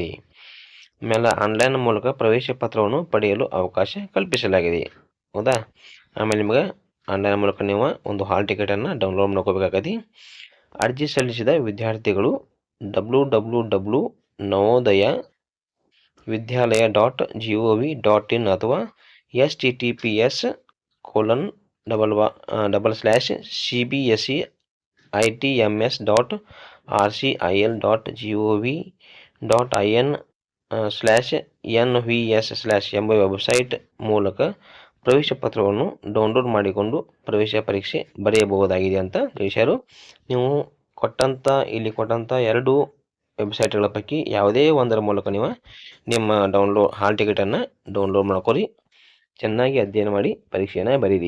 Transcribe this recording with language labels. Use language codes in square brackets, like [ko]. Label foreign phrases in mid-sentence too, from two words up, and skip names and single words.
[kn] ಆಮೇಲೆ ಆನ್ಲೈನ್ ಮೂಲಕ ಪ್ರವೇಶ ಪತ್ರವನ್ನು ಪಡೆಯಲು ಅವಕಾಶ ಕಲ್ಪಿಸಲಾಗಿದೆ. ಹೌದಾ? ಆಮೇಲೆ ನಿಮಗೆ ಆನ್ಲೈನ್ ಮೂಲಕ ನೀವು ಒಂದು [en] hall ticketannu [kn] ಡೌನ್ಲೋಡ್ ಮಾಡ್ಕೋಬೇಕಾಗತ್ತೆ. ಅರ್ಜಿ ಸಲ್ಲಿಸಿದ ವಿದ್ಯಾರ್ಥಿಗಳು www.navodaya.vidyalaya.gov.in ಅಥವಾ https://cbsentms.rcil.gov.in/nvs/ ಎಂಬ ವೆಬ್ಸೈಟ್ ಮೂಲಕ ಪ್ರವೇಶ ಪತ್ರವನ್ನು ಡೌನ್ಲೋಡ್ ಮಾಡಿಕೊಂಡು ಪ್ರವೇಶ ಪರೀಕ್ಷೆ ಬರೆಯಬಹುದಾಗಿದೆ ಅಂತ ತಿಳಿಸ್ಯಾರು. ನೀವು ಇಲ್ಲಿ ಕೊಟ್ಟಂಥ 2 ವೆಬ್ಸೈಟ್ಗಳ ಪೈಕಿ ಯಾವುದೇ ಒಂದರ ಮೂಲಕ ನೀವು ನಿಮ್ಮ [en] hall ticketannu [kn] ಡೌನ್ಲೋಡ್ ಮಾಡ್ಕೊರಿ, ಚೆನ್ನಾಗಿ ಅಧ್ಯಯನ ಮಾಡಿ ಪರೀಕ್ಷೆಯನ್ನು ಬರೀರಿ.